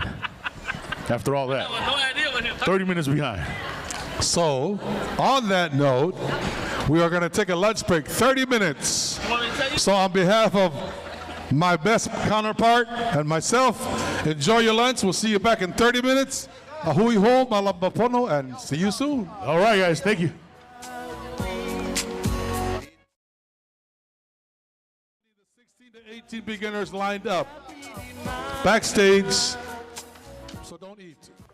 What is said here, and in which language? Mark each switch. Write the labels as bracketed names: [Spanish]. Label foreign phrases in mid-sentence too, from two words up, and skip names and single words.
[English] After all that, 30 minutes behind. So, on that note, we are going to take a lunch break, 30 minutes. So on behalf of my best counterpart and myself, enjoy your lunch. We'll see you back in 30 minutes. [Hawaiian] Ahui ho, malabapono, [English] and see you soon. All right, guys. Thank you. 16 to 18 beginners lined up backstage, so don't eat.